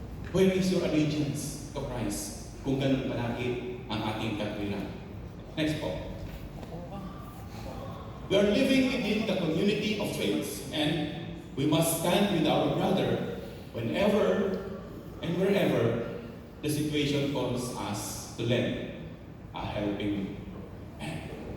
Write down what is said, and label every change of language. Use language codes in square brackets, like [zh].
[en] Where is your allegiance to Christ? [tl] Kung ganun palagi ang ating katwiran. Next po. [en] We are living within the community of faith, and we must stand with our brother whenever and wherever the situation calls us to lend a helping hand.